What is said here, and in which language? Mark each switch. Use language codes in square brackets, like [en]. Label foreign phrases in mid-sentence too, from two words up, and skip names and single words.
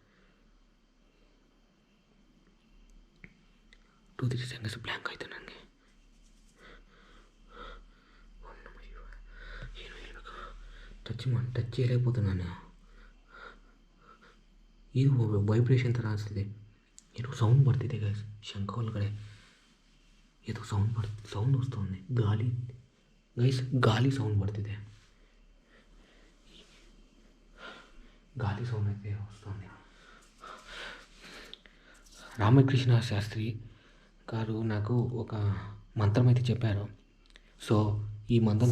[kn] 2-3 [en] seconds blank [kn] ಆಯಿತು ನನಗೆ ಏನು ಹೇಳಬೇಕು ಟಚ್ చేయలేకపోతే ನಾನು ಇದು ವೈಬ್ರೇಷನ್ ಥರ ಅನಿಸ್ತಿದೆ ಏನೋ ಸೌಂಡ್ ಬರ್ತಿದೆ ಗೈಸ್ ಶಂಖ ಒಳಗಡೆ [te] ఏదో సౌండ్ వస్తుంది గాలి సౌండ్ పడుతుంది గాలి సౌండ్ అయితే వస్తుంది రామకృష్ణ శాస్త్రి గారు నాకు ఒక మంత్రం అయితే చెప్పారు సో ఈ మంత్రం